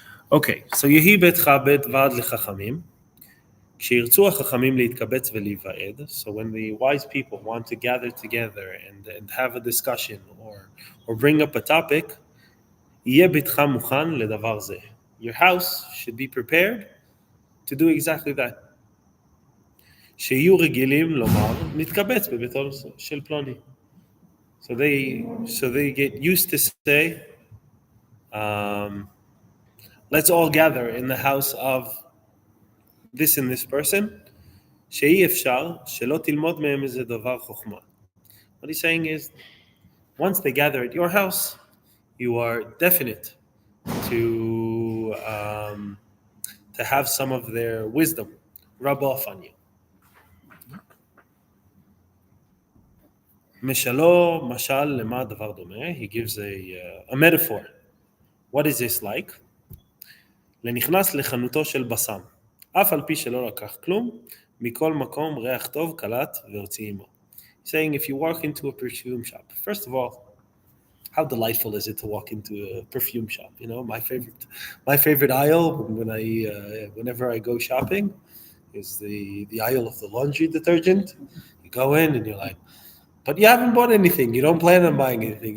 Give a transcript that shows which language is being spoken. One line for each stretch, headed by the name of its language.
English: Okay, so
Hebrew: Yehi betcha bet vad lechachamim. כשירצו החכמים להתקבץ ולהיוועד,
English: so when the wise people want to gather together and have a discussion or bring up a topic,
Hebrew: יהיה ביתך מוכן לדבר זה.
English: Your house should be prepared to do exactly that.
Hebrew: שיהיו רגילים לומר, נתקבץ בביתו של פלוני.
English: So they get used to say, let's all gather in the house of this and this person.
Hebrew: שאי אפשר שלא תלמוד מהם איזה דבר חוכמה.
English: What he's saying is, once they gather at your house, you are definite to have some of their wisdom rub off on you.
Hebrew: משלו משל למה דבר דומה.
English: He gives a metaphor. What is this like?
Hebrew: לנכנס לחנותו של בסם, אף על פי שלא לקח כלום, מכל מקום ריח טוב קלט והוציא עמו.
English: Saying, if you walk into a perfume shop, first of all, how delightful is it to walk into a perfume shop? You know, my favorite aisle whenever I go shopping is the aisle of the laundry detergent. You go in and you're like, but you haven't bought anything. You don't plan on buying anything.